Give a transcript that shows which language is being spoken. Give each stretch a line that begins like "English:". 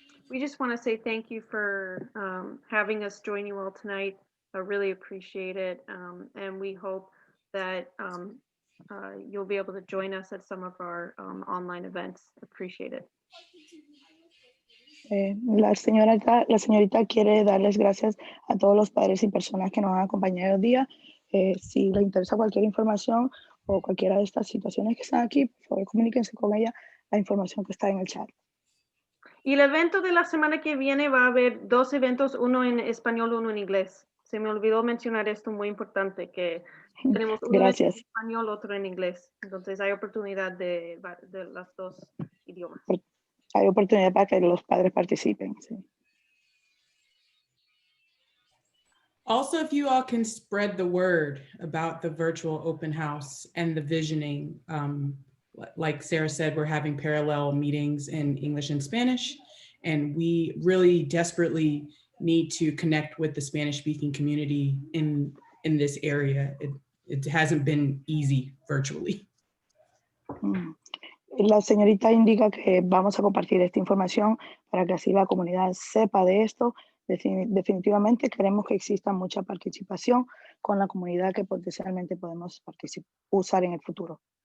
English: We just want to say thank you for having us join you all tonight. I really appreciate it. And we hope that you'll be able to join us at some of our online events. Appreciate it.
Spanish: La señorita quiere darles gracias a todos los padres y personas que nos han acompañado el día. Si les interesa cualquier información o cualquiera de estas situaciones que están aquí, por favor, comuníquense con ella, la información que está en el chat. Y el evento de la semana que viene va a haber 2 eventos, uno en español, uno en inglés. Se me olvidó mencionar esto muy importante, que tenemos uno en español, otro en inglés. Entonces hay oportunidad de las 2 idiomas. Hay oportunidad para que los padres participen. Sí.
English: Also, if you all can spread the word about the virtual open house and the visioning, like Sarah said, we're having parallel meetings in English and Spanish, and we really desperately need to connect with the Spanish-speaking community in this area. It hasn't been easy virtually.
Spanish: La señorita indica que vamos a compartir esta información para que así la comunidad sepa de esto. Definitivamente queremos que exista mucha participación con la comunidad que potencialmente podemos usar en el futuro.